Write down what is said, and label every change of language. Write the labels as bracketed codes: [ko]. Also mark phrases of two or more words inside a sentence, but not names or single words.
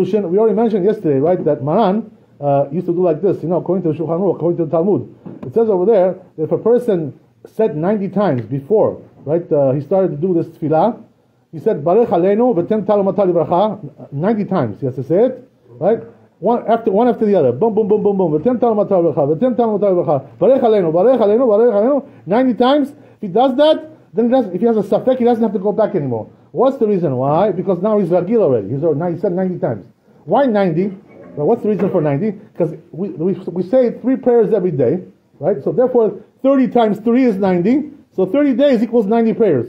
[en] We already mentioned yesterday, right, that Maran used to do like this, according to the Shulchan Aruch, according to the Talmud. It says over there that if a person said 90 times before, right, he started to do this tefillah, he said, [he] ברך עלינו, ותן טל ומטר לברכה, 90 times. [en] He has to say it, right? One after the other. Boom, boom, boom, boom, boom. [he] ותן טל ומטר לברכה, ותן טל ומטר לברכה, ברך עלינו, ברך עלינו, ברך עלינו, 90 times. [en] If he does that, then if he has a safek, he doesn't have to go back anymore. What's the reason why? Because now he's ragil already. He said 90 times. Why 90? Well, what's the reason for 90? Because we say 3 prayers every day, right? So therefore, 30 times 3 is 90. So 30 days equals 90 prayers.